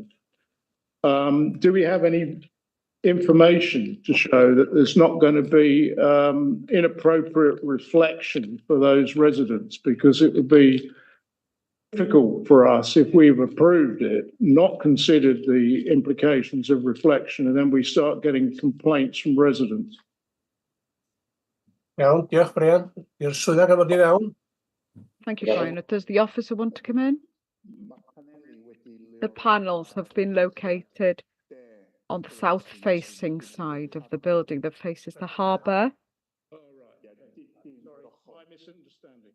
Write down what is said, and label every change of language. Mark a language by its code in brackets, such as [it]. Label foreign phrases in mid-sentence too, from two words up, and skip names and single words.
[en] Do we have any information to show that there's not going to be inappropriate reflection for those residents? Because it would be difficult for us if we've approved it, not considered the implications of reflection, and then we start getting complaints from residents. [cy] Iawn, diolch Brian. I'r swyddog am wedi fewn. [en] Thank you, Brian. Does the officer want to come in? The panels have been located on the south-facing side of the building that faces the harbour. Oh, right. Sorry, my misunderstanding.